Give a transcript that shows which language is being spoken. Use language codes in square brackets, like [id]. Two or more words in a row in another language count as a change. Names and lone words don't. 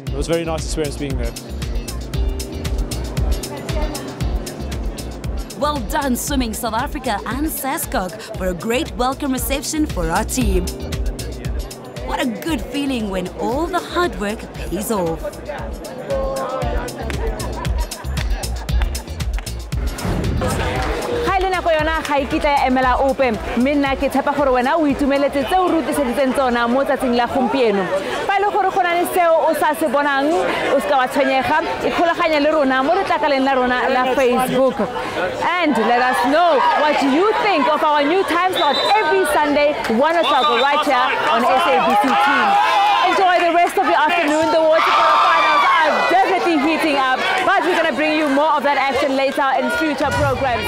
[en] It was a very nice experience being there. Well done, Swimming South Africa and SASCOC, for a great welcome reception for our team. What a good feeling when all the hard work pays off. [tn] Nako yona ga ikitla ya emela ope mme nna ke tshepa gore wena o itumeletse tse o rutiseditseng tsona mo tsatsing la gompieno fa ile gore go na le seo o sa se bonang o ska wa tshwenyega ikgolaganya le rona mo letlakaleng la rona la Facebook, [en] and let us know what you think of our new time slot every Sunday 1 o'clock right here on SABC Team. Enjoy the rest of your afternoon. The water polo finals are definitely heating up, but we're going to bring you more of that action later in future programs.